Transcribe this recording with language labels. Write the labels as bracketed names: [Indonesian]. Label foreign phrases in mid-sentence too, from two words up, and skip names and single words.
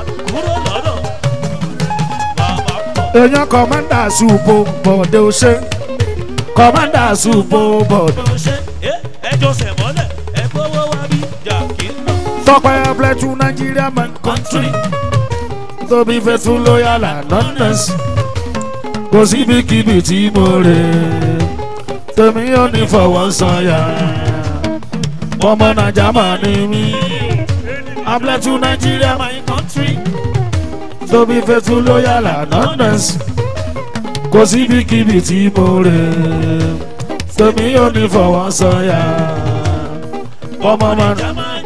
[Yoruba] Kúrò lọ́nà. Bàbá pọ̀. Èèyàn Kọ̀mándà Supo Bọ̀dé ó ṣe. Kọ̀mándà Supo Bọ̀dé. Ó ṣe. Eh? Ẹ jọ sẹ̀ mọ́lẹ̀, ẹ gbówó wá bí, jà kí n lọ. Tọ́pẹ́, [English] I bless you, Nigeria, my country. To be faithful, loyal, and honest. [Yoruba] Kò síbikíbi tí mo rè, tèmi ò ní fọwọ́ sọ̀yà. Ọmọ Naija mà ni mí. [English] I bless you, Nigeria, my country. [Yoruba] Tóbi fẹ́ tún lóyà lànà nẹ́sì. Kò síbikíbi tí mo rè. Tèmi ò ní fọwọ́ sọ̀yà. Ọmọ máa ń